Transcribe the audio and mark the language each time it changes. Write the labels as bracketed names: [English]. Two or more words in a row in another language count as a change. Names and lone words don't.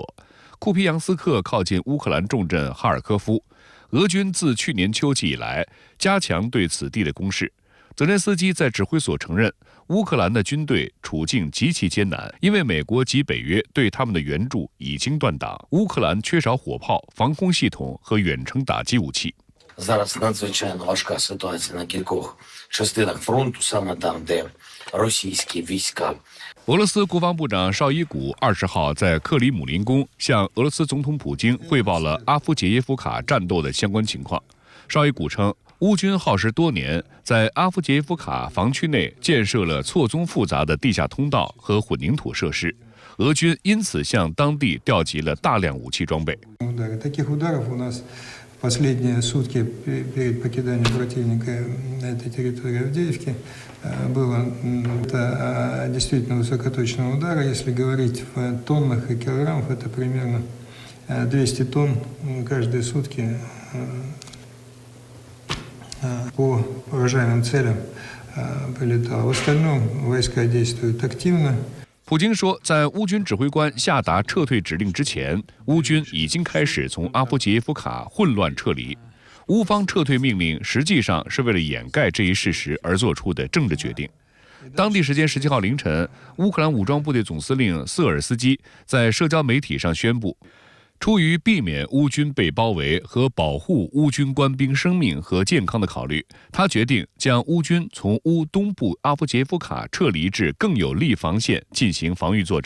[Chinese] 库皮扬斯克靠近乌克兰重镇哈尔科夫，俄军自去年秋季以来加强对此地的攻势。泽连斯基在指挥所承认，乌克兰的军队处境极其艰难，因为美国及北约对他们的援助已经断档，乌克兰缺少火炮、防空系统和远程打击武器。 [Ukrainian] Зараз надзвичайно важка ситуація на кількох частинах фронту, саме там, де російські війська. [Chinese] 俄罗斯国防部长绍伊古20号在克里姆林宫向俄罗斯总统普京汇报了阿夫杰耶夫卡战斗的相关情况。绍伊古称，乌军耗时多年，在阿夫杰耶夫卡防区内建设了错综复杂的地下通道和混凝土设施，俄军因此向当地调集了大量武器装备。 [Russian] Последние сутки перед покиданием противника этой территории Авдеевки было это действительно высокоточного удара. Если говорить в тоннах и килограммах, это примерно 200 тонн каждые сутки по поражаемым целям прилетало. В остальном войска действуют активно. [Chinese] 普京说，在乌军指挥官下达撤退指令之前，乌军已经开始从阿夫杰耶夫卡混乱撤离。乌方撤退命令实际上是为了掩盖这一事实而做出的政治决定。当地时间17号凌晨，乌克兰武装部队总司令瑟尔斯基在社交媒体上宣布，出于避免乌军被包围和保护乌军官兵生命和健康的考虑，他决定将乌军从乌东部阿夫杰耶夫卡撤离至更有利防线进行防御作战。